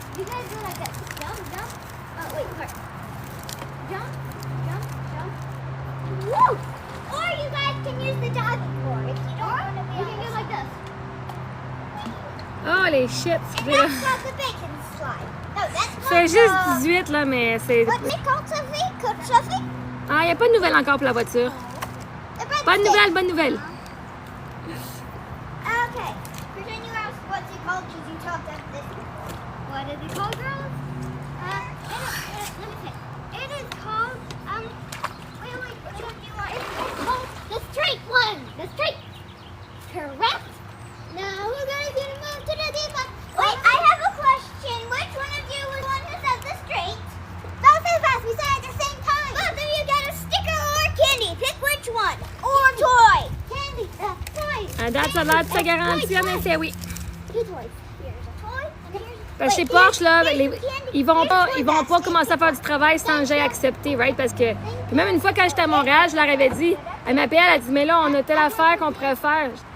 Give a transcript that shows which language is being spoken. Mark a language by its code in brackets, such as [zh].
[en] You guys go like this. Jump, jump. Wait, sorry. Jump, jump, jump. Woo! Or you guys can use the diving board if you don't want to be. You can go like this. [fr] Oh, les shit. [en] And that's called the bacon slide. No, that's called [fr] C'est juste 18, là, mais c'est... [en] What's it called, Sophie? Coach Sophie? [fr] Ah, il n'y a pas de nouvelles encore pour la voiture. [en] The bread [fr] Bonne [en] stick. [fr] nouvelle, bonne nouvelle. [en] Okay. Pretend you called? Because you talked up this. What is it called, girls? Let me think. It is called, wait, what do you want? It's called the straight one. The straight. Correct. Now we're going to move to the deep one. Wait, I have a question. Which one of you was one who said the straight? Don't say fast. We said at the same time. Both of you get a sticker or candy. Pick which one. Or toy. Candy. Toy. [fr] À date, ça a l'air de sa garantie, en effet, oui. [en] Two toys. Here's a toy and here's [fr] Parce que chez Porsche, là, ils vont pas commencer à faire du travail sans que j'aie accepté, right? Parce que puis même une fois quand j'étais à Montréal, je leur avais dit, elle m'appelle, elle a dit, mais là, on a telle affaire qu'on pourrait faire.